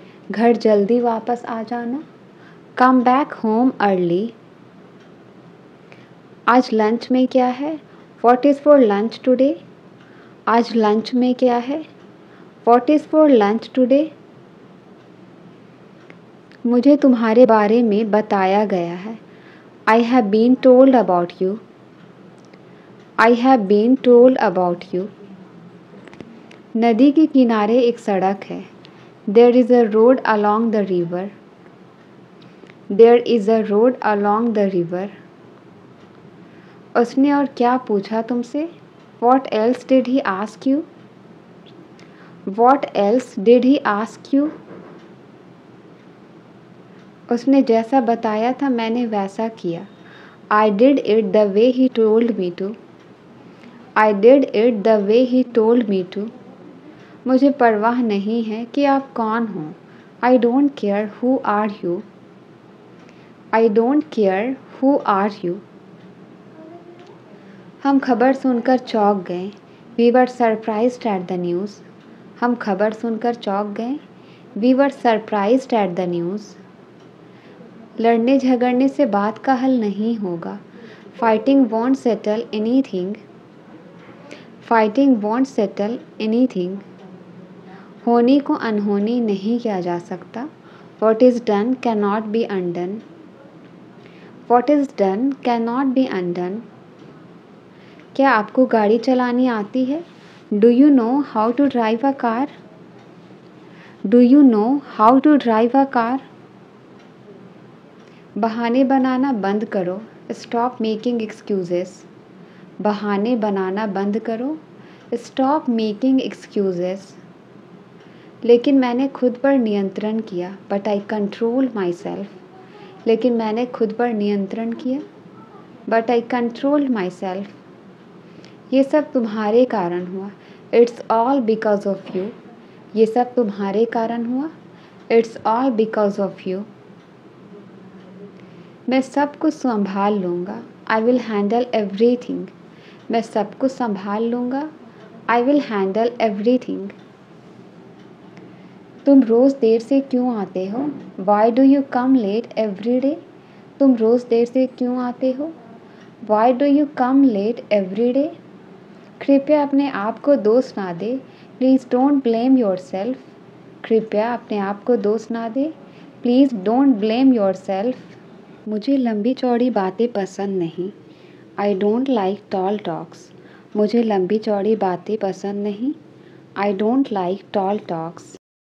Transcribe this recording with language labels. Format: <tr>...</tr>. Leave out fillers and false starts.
<hi>घर जल्दी वापस आ जाना।</hi> <en>Come back home early.</en> <hi>आज लंच में क्या है?</hi> <en>What is for lunch today?</en> <hi>आज लंच में क्या है?</hi> <en>What is for lunch today?</en> <hi>मुझे तुम्हारे बारे में बताया गया है।</hi> <en>I have been told about you. I have been told about you.</en> <hi>नदी के किनारे एक सड़क है।</hi> <en>There is a road along the river. There is a road along the river.</en> <hi>उसने और क्या पूछा तुमसे?</hi> <en>What else did he ask you? What else did he ask you?</en> <hi>उसने जैसा बताया था मैंने वैसा किया।</hi> <en>I did it the way he told me to. I did it the way he told me to.</en> <hi>मुझे परवाह नहीं है कि आप कौन हो।</hi> <en>I don't care who are you. I don't care who are you.</en> <hi>हम खबर सुनकर चौंक गए।</hi> <en>We were surprised at the news.</en> <hi>हम खबर सुनकर चौंक गए।</hi> <en>We were surprised at the news.</en> <hi>लड़ने झगड़ने से बात का हल नहीं होगा।</hi> <en>Fighting won't settle anything. Fighting won't settle anything.</en> <hi>होनी को अनहोनी नहीं किया जा सकता।</hi> <en>What is done cannot be undone. What is done cannot be undone.</en> <hi>क्या आपको गाड़ी चलानी आती है?</hi> <en>Do you know how to drive a car? Do you know how to drive a car?</en> <hi>बहाने बनाना बंद करो।</hi> <en>Stop making excuses.</en> <hi>बहाने बनाना बंद करो।</hi> <en>Stop making excuses.</en> <hi>लेकिन मैंने खुद पर नियंत्रण किया।</hi> <en>But I control my self.</en> <hi>लेकिन मैंने खुद पर नियंत्रण किया।</hi> <en>But I control my self.</en> <hi>ये सब तुम्हारे कारण हुआ।</hi> <en>It's all because of you.</en> <hi>ये सब तुम्हारे कारण हुआ।</hi> <en>It's all because of you.</en> <hi>मैं सब कुछ संभाल लूँगा।</hi> <en>I will handle everything.</en> <hi>मैं सब कुछ संभाल लूँगा।</hi> <en>I will handle everything.</en> <hi>तुम रोज़ देर से क्यों आते हो?</hi> <en>Why do you come late every day?</en> <hi>तुम रोज़ देर से क्यों आते हो?</hi> <en>Why do you come late every day?</en> <hi>कृपया अपने आप को दोष ना दे।</hi> <en>Please don't blame yourself.</en> <hi>कृपया अपने आप को दोष ना दे।</hi> <en>Please don't blame yourself.</en> <hi>मुझे लंबी चौड़ी बातें पसंद नहीं।</hi> <en>I don't like tall talks.</en> <hi>मुझे लंबी चौड़ी बातें पसंद नहीं।</hi> <en>I don't like tall talks.</en>